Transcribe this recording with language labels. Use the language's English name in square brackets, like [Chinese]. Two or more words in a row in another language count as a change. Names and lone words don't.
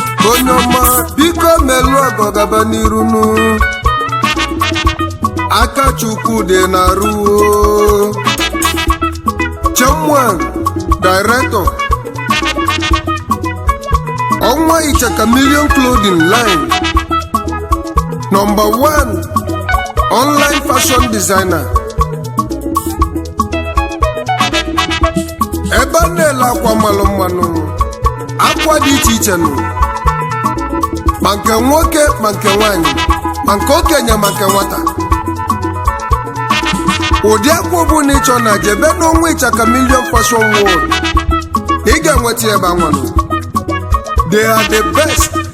[Igbo] Onye ọma, biko melụ ọgọ gaba n'iru nụ. Aka Chukwu dị na-arụ o. Chairman, Director. Ọnwa Ichaka Million Clothing Line. [English] Number one, online fashion designer. [Igbo] Ebe a na-ele akwa malụ mmanụ. Akwa dị iche iche nụ. Ma nke nwoke, ma nke nwaanyị. Ma nke okenye, ma nke nwata. Ụdị akwa ọbụla ị chọrọ na jebe n'Ọnwa Ichaka Million Fashion World. Ị ga-enweta ya ebe anwa nọ. [English] They are the best.